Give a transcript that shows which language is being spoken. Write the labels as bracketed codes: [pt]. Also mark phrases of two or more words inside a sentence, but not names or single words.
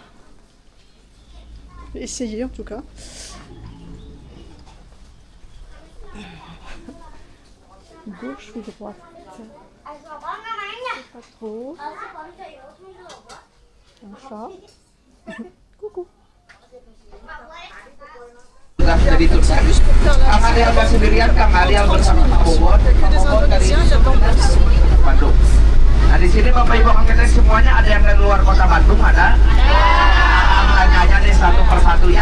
[fr] Je vais essayer en tout cas. Gauche ou droite? Pas trop. Un chat. Coucou. [id] Sudah diturunkan. Kang Ariel sendirian, Kang Ariel bersama Pak Bobot dari Bandung. Nah di sini Bapak Ibu Kang Teteh semuanya ada yang dari luar kota Bandung ada? Tanya aja deh satu persatu ya.